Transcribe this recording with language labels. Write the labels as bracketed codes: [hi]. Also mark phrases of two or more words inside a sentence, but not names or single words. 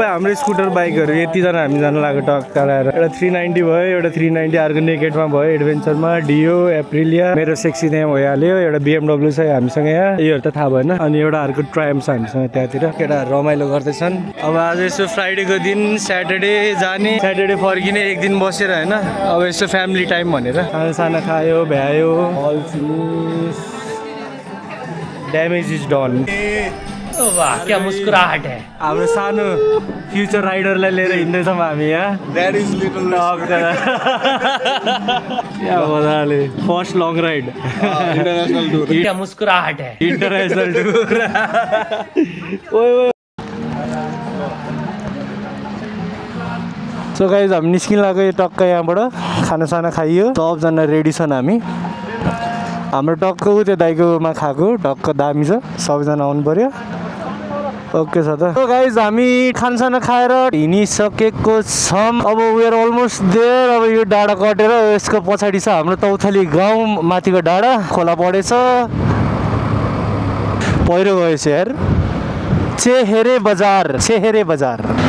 [ne] हाम्रो स्कुटर बाइकहरू यतिजना हामी जानु लाग्यो टक्क लाएर एउटा 390 भयो एउटा 390 अर्को नेकेडमा भयो एडभेन्चरमा डियो एप्रिलिया मेरो सेक्सी त्यहाँ भइहाल्यो एउटा BMW छ हामीसँग यहाँ योहरू त थाहा भएन अनि एउटा अर्को ट्रायम्फ छ हामीसँग त्यहाँतिर केटाहरू रमाइलो गर्दैछन् अब आज यसो फ्राइडेको दिन स्याटरडे जाने स्याटरडे फर्किने एक दिन बसेर होइन अब यसो [en] family time [ne] भनेर खाना साना खायो भ्यायो [en] all finish damage is done [hi] क्या मुस्कुराहट है [ne] हाम्रो सानो फ्युचर राइडरलाई लिएर हिँड्दैछौँ हामी यहाँ मजाले [en] first long ride international tour [hi] क्या मुस्कुराहट है [en] international tour so guys [ne] हामी निस्किन लाग्यो टक्क यहाँबाट खानासाना खाइयो सबजना रेडी छन् हामी हाम्रो टक्क त्यो दाइकोमा खाएको टक्क दामी छ सबैजना आउनु पर्यो ओके छ त गाइज हामी खानासाना खाएर हिँडिसकेको छौँ अब [en] we're almost there [ne] अब यो डाँडा कटेर यसको पछाडि छ हाम्रो तौथली गाउँ माथिको डाँडा खोला परेछ पहिरो गएछ यार चेहेरे बजार